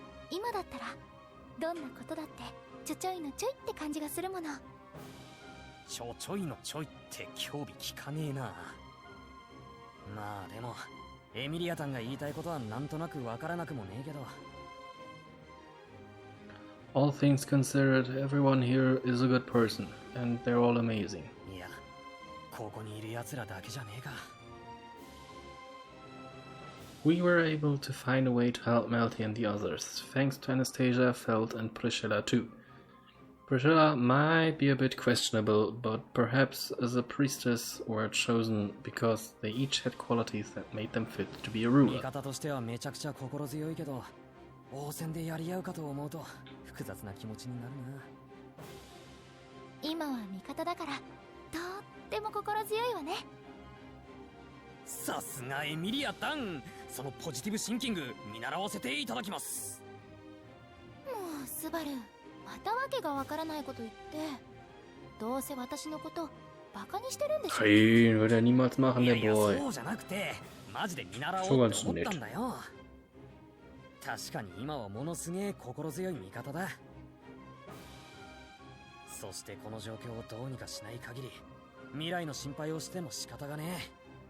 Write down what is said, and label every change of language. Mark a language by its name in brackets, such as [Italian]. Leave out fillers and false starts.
[Japanese] 今だったらどんなことだってちょちょいのちょいって感じがするもの。ちょちょいのちょいって興味聞かねえな。まあでもエミリアタンが言いたいことはなんとなくわからなくもねえけど。 [English] All things considered, everyone here is a good person, and they're all amazing. [Japanese] いや、ここにいる奴らだけじゃねえか。 [English] We were able to find a way to help Melty and the others, thanks to Anastasia, Feld, and Priscilla too. Priscilla might be a bit questionable, but perhaps as a priestess were chosen because they each had qualities that made them fit to be a ruler. [Japanese] 味方としてはめちゃくちゃ心強いけど、応戦でやり合うかと思うと複雑な気持ちになるな。今は味方だからとっても心強いわね。さすがエミリアタン、そのポジティブシンキング見習わせていただきます。もうスバル、またわけがわからないこと言って。どうせ私のことバカにしてるんでしょ。 [German] Nein, würde er niemals machen, der Boy. [Japanese] そうじゃなくてマジで見習おうって思ったんだよ。確かに今はものすげえ心強い味方だ。そしてこの状況をどうにかしない限り未来の心配をしても仕方がねえ。